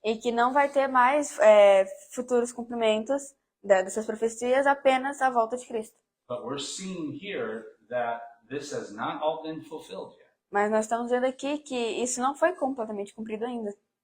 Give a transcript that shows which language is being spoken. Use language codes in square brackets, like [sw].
[pt] E que não vai ter mais futuros cumprimentos dessas profecias, apenas a volta de Cristo. [en] But we're seeing here that this has not all been fulfilled yet. [pt] Mas nós estamos vendo aqui que isso não foi completamente cumprido ainda.